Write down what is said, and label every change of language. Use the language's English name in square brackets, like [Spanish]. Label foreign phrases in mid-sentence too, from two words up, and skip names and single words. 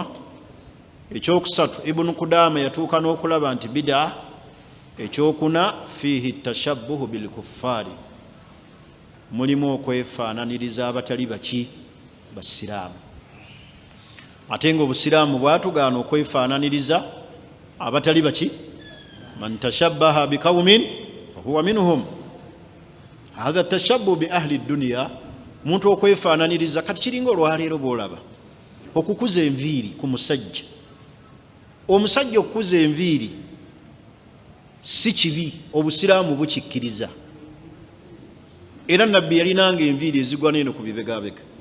[Ganda] Ekyokusatu Ibn Kudama yatuuka n'okulaba nti bid'a. Ekyokuna [Arabic] فيه تشبه بالكفار, [Ganda] mulimu okwefaananiriza abatali baki? Basiraamu. Ate nga obusiraamu bwatugaana okwefaananiriza abatali baki? [Arabic] من تشبه بقوم فهو منهم. هذا تشبه بأهل الدنيا, [Ganda] muntu okwefaananiriza. Kati kiringa olwaleero bw'olaba okukuza enviiri ku musajja. Omusajja okukuza enviiri si kibi, obusiraamu bukikkiriza. Era nabbi yalinanga enviiri ezigwa n'eno ku bibegabega.